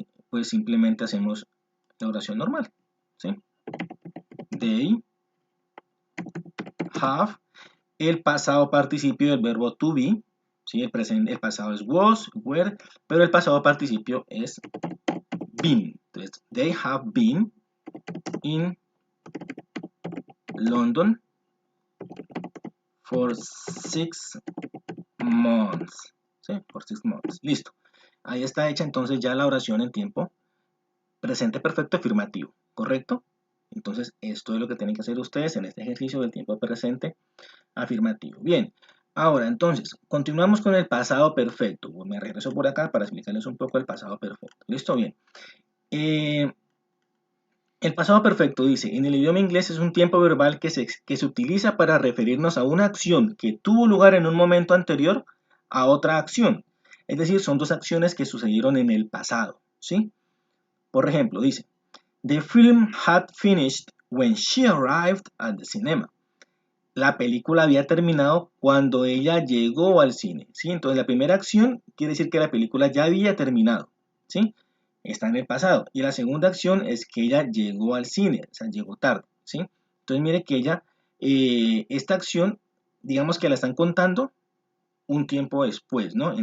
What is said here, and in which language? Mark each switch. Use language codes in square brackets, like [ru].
[es] Pues simplemente hacemos la oración normal, ¿sí? They have, el pasado participio del verbo to be, ¿sí? El pasado es was, were, pero el pasado participio es been. [en] Entonces, they have been in London for 6 months. [es] ¿Sí? Por 6 months. Listo. Ahí está hecha entonces ya la oración en tiempo presente perfecto afirmativo, ¿correcto? Entonces, esto es lo que tienen que hacer ustedes en este ejercicio del tiempo presente afirmativo. Bien, ahora entonces, continuamos con el pasado perfecto. Me regreso por acá para explicarles un poco el pasado perfecto. ¿Listo? Bien. El pasado perfecto dice, en el idioma inglés es un tiempo verbal que se utiliza para referirnos a una acción que tuvo lugar en un momento anterior a otra acción. Es decir, son dos acciones que sucedieron en el pasado, ¿sí? Por ejemplo, dice, [en] the film had finished when she arrived at the cinema. [es] La película había terminado cuando ella llegó al cine, ¿sí? Entonces la primera acción quiere decir que la película ya había terminado, ¿sí? Está en el pasado. Y la segunda acción es que ella llegó al cine, o sea, llegó tarde, ¿sí? Entonces mire que ella, esta acción, digamos que la están contando un tiempo después, ¿no?